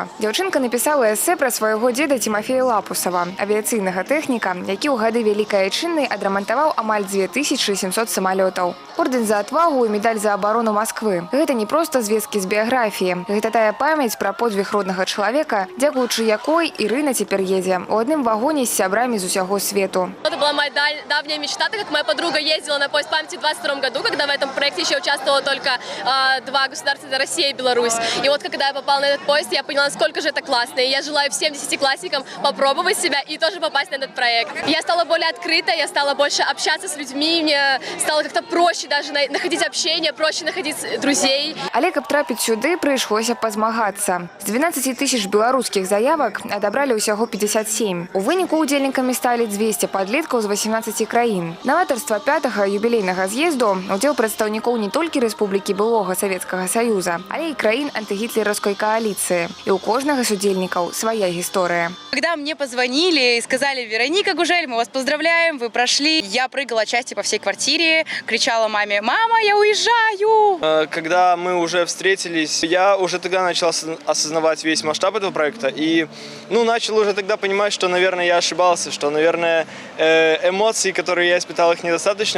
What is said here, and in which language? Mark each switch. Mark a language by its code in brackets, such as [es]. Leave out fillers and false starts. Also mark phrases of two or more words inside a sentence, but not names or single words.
[be] Дзяўчынка напісала эсэ пра свайго дзеда Тимофея Лапусава, авіяцыйнага тэхніка, які ў гады Вялікай Айчыннай адрамантаваў амаль 2700 самалётаў. Ордэн за отвагу і медаль за абарону Масквы. Гэта не проста звесткі з біяграфіі. Гэта тая памяць пра подвиг роднага чалавека, дзякуючы якой Ірына цяпер едзе у адным вагоне з сябрамі з усяго свету. [ru] Это была моя давняя мечта, так как моя подруга ездила на поезд памяти 2022 году, когда в этом проекте еще участвовало только два государства, это Россия и Беларусь. И вот когда я попала на этот поезд, я поняла, насколько же это классно. И я желаю всем десятиклассникам попробовать себя и тоже попасть на этот проект. Я стала более открыта, я стала больше общаться с людьми, мне стало как-то проще даже находить общение, проще находить друзей. [be] Але каб трапіць сюды, прыйшлося пазмагацца. З 12 тысяч беларускіх заявак адабралі ўсяго 57. У выніку удзельнікамі сталі 200 падлеткаў з 18 краін. Новаторства 5-го юбілейнага з'езду удзел прадстаўнікоў не толькі Рэспублікі былога Савецкага Саюза, але і краін антыгітлераўскай коалиции. И у кожнага з удзельнікаў своя история. [ru] Когда мне позвонили и сказали: Вероника Гужель, мы вас поздравляем, вы прошли, я прыгала части по всей квартире, кричала маме: мама, я уезжаю! Когда мы уже встретились, я уже тогда начал осознавать весь масштаб этого проекта и начал уже тогда понимать, что, наверное, я ошибался, что, наверное, эмоции, которые я испытал, их недостаточно.